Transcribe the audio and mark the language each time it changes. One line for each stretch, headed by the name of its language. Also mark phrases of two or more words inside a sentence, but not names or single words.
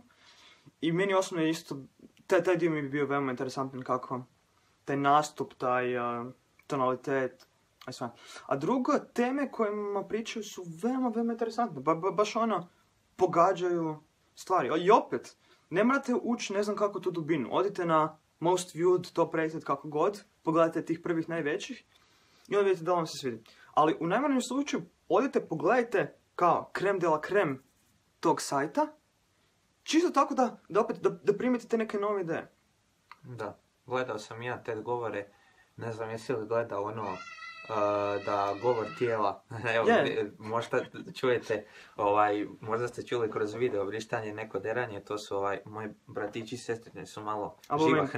Bosnian: I meni osobno je isto, taj dio mi bi bio veoma interesantan kako taj nastup, taj tonalitet, i sve. A drugo, teme kojima pričaju su veoma interesantne. Baš ono, pogađaju stvari. I opet, ne morate ući ne znam kako tu dubinu.
English: Odite na most viewed, top rated,
Bosnian: kako god, pogledajte tih prvih najvećih i onda vidite da vam se svidi. Ali u najmanjem slučaju, odite, pogledajte kao
French: creme de la creme
Bosnian: tog sajta, čisto tako da primetite neke nove ideje. Da, gledao sam ja TED govore, ne znam jesi li gledao ono, da govor tijela, evo, možda čujete, možda ste čuli kroz video vrištanje, neko deranje, to su moji bratići i sestrični su malo živahni.